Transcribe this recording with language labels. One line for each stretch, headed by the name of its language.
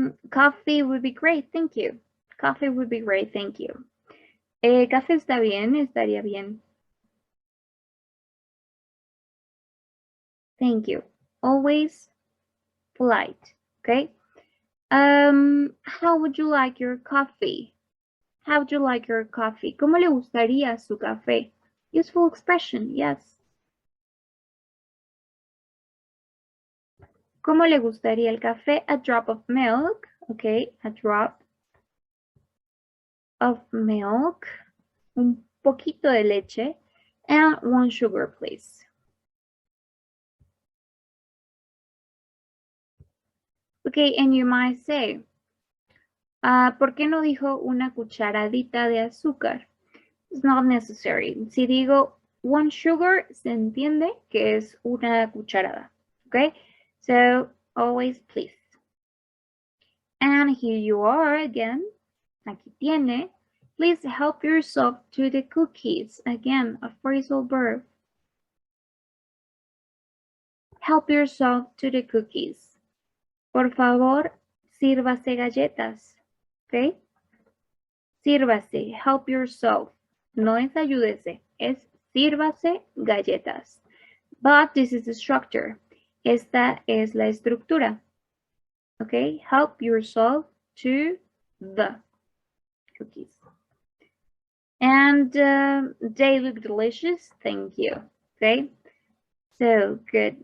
English: Coffee would be great, thank you. Coffee would be great, thank you.
Spanish: Café está bien, estaría bien.
English: Thank you. Always polite, okay? How would you like your coffee? How would you like your coffee?
Spanish: ¿Cómo le gustaría su café?
English: Useful expression, yes.
Spanish: ¿Cómo le gustaría el café?
English: A drop of milk, okay, a drop of milk,
Spanish: un poquito de leche,
English: and 1 sugar, please. Okay, and you might say,
Spanish: ¿por qué no dijo una cucharadita de azúcar?
English: It's not necessary.
Spanish: Si digo
English: 1 sugar,
Spanish: se entiende que es una cucharada.
English: Okay, so always please. And here you are again.
Spanish: Aquí tiene.
English: Please help yourself to the cookies. Again, a phrasal verb. Help yourself to the cookies.
Spanish: Por favor, sírvase galletas. Okay? Sírvase,
English: help yourself.
Spanish: No es ayúdese, es sírvase galletas.
English: But this is the structure.
Spanish: Esta es la estructura.
English: Okay? Help yourself to the cookies. And they look delicious. Thank you. Okay? So good.